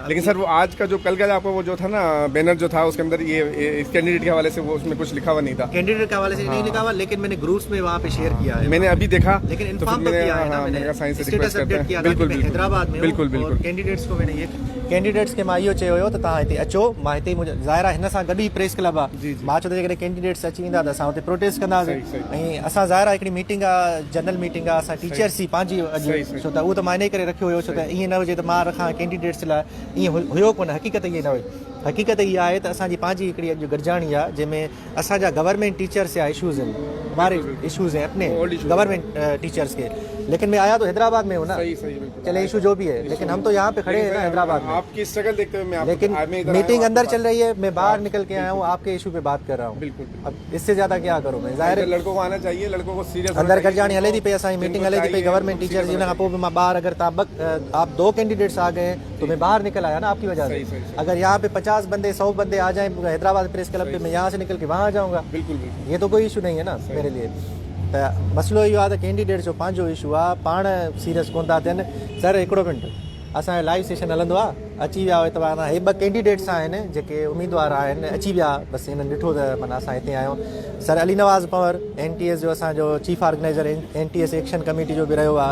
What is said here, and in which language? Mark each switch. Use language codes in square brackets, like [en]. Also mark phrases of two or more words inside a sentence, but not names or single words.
[ur] لیکن سر وہ آج کا جو کل کا آپکو وہ جو تھا نا بینر جو تھا، اسکے اندر یہ اس کینڈیڈیٹ کے حوالے سے وہ اسمیں کچھ لکھا ہوا نہیں تھا. کینڈیڈیٹ کے حوالے سے نہیں لکھا ہوا، لیکن میں نے گروپس میں وہاں پہ شیئر کیا ہے. میں نے ابھی دیکھا, لیکن انفارم تو کیا ہے نا میں نے, [en] status update [ur] کیا تھا کہ حیدرآباد میں بالکل کینڈیڈیٹس کو میں نے یہ کینڈیڈیٹس کے [sd] मां इहो चयो हुयो त तव्हां हिते अचो। मां हिते ज़ाहिर आहे हिन सां गॾु ई [en] press club [sd] आहे। मां चयो त जेकॾहिं कैंडिडेट्स अची वेंदा त असां हुते प्रोटेस्ट कंदासीं। ऐं असां ज़ाहिर आहे हिकिड़ी मीटिंग आहे, [en] general meeting [sd] आहे, असां टीचर्स जी पंहिंजी अॼु, छो त उहो त मां इन करे रखियो हुयो, छो त ईअं न हुजे त मां रखां कैंडिडेट्स लाइ, ईअं हुयो कोन। हक़ीक़त ईअं न हुई। हक़ीक़त इहा आहे त असांजी पंहिंजी हिकिड़ी अॼु गॾिजाणी आहे जंहिंमें असांजा [en] government teachers [sd] या इशूज़ आहिनि, [ur] ہمارے ایشوز ہیں اپنے [en] government teachers [ur] کے. لیکن میں آیا تو حیدرآباد میں ہوں نا، چلے ایشو جو بھی ہے، لیکن ہم تو یہاں پہ کھڑے ہیں نا حیدرآباد میں. آپکی اسٹرگل دیکھتے ہوئے لیکن میٹنگ اندر چل رہی ہے، میں باہر نکل کے آیا ہوں، آپکے ایشو پہ بات کر رہا ہوں. بالکل. اب اس سے زیادہ کیا کروں میں? ظاہر ہے لڑکوں کو آنا چاہیے، لڑکوں کو سیریس [sd] अंदर गॾिजाणी हले थी पई, असांजी मीटिंग हले थी पई [en] government teachers [sd] जी। उन खां पोइ बि मां ॿाहिरि, [ur] اگر آپ 2 کینڈیڈیٹس آ گئے تو میں باہر نکل آیا نا آپکی وجہ سے. اگر یہاں پہ 50 بندے 100 بندے آ جائیں حیدرآباد پریس کلب پہ، میں یہاں سے نکل کے وہاں آ جاؤں گا. بالکل بالکل. یہ تو کوئی ایشو نہیں ہے نا میرے لیے. [sd] तो मसलो इहो आहे त कैंडिडेट जो पंहिंजो इशू आहे, पाण सीरियस कोन था थियनि। सर हिकिड़ो मिंट, असांजो [en] live session [sd] हलंदो आहे, अची विया हुआ तव्हां, हे 2 कैंडिडेट्स आहिनि जेके उम्मीदवार आहिनि, अची विया, बसि हिननि ॾिठो त माना असां हिते आहियूं। सर अली नवाज़ पंवर NTS जो असांजो [en] chief organizer [sd] NTS एक्शन कमेटी जो बि रहियो आहे।